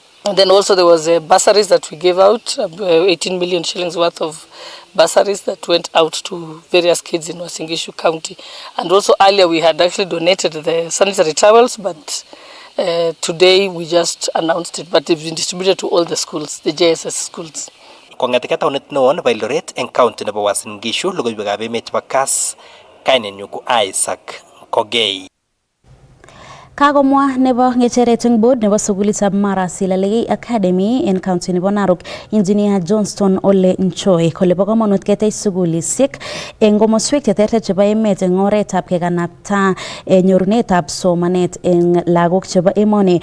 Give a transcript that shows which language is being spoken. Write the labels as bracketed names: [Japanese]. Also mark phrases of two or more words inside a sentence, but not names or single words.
[English] And then also there was bursaries that we gave out, 18 million shillings worth of bursaries that went out to various kids in Uasin Gishu County. And also earlier we had actually donated the sanitary towels, but today we just announced it, but they've been distributed to all the schools, the JSS schools. [Kalenjin] Kongeteke taonit neo nebo Eldoret eng county nebo Uasin Gishu, logoiwekab emet chebo Kass, kainenyu ko Isaac Kogei. Kagomwa nebo ngecheret eng board nebo sukulitab Mara Silalei Academy en county nebo Narok, Engineer Johnston Ole Nchoi, kole bo kamanut ketech sukulisiek eng komoswek cheterter chebo emet eng oretab kekanapta nyorunetab somanet eng lagok chebo emoni.